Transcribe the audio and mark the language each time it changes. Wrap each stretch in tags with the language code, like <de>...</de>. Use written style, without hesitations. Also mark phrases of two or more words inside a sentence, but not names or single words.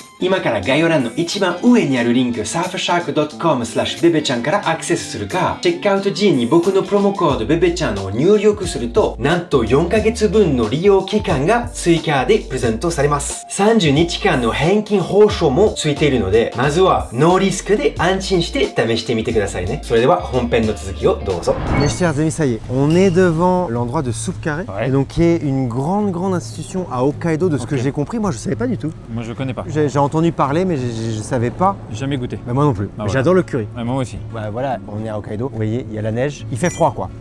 <ja>今から概要欄の一番上にあるリンク surfshark.com/bebe ちゃんからアクセスするか、チェックアウト時に僕のプロモコード bebe ちゃんを入力すると、なんと4ヶ月分の利用期間が追加でプレゼントされます。30日間の返金報奨もついているので、まずはノーリスクで安心して試してみてくださいね。それでは本編の続きをどうぞ。</ja> <fr>Mes chers amis, ça y est, on est devant l'endroit de Soupe Carré, et donc qui est une grande institution à Hokkaido, de ce que j'ai compris. Moi, je savais pas du tout. Moi, je connais pas. J'ai entendu parler, mais je savais pas. Jamais goûté. Bah, moi non plus. Ah, J'adore le curry. Ouais, moi aussi. Bah voilà, on est à Hokkaido. Vous voyez, il y a la neige. Il fait froid, quoi.</fr>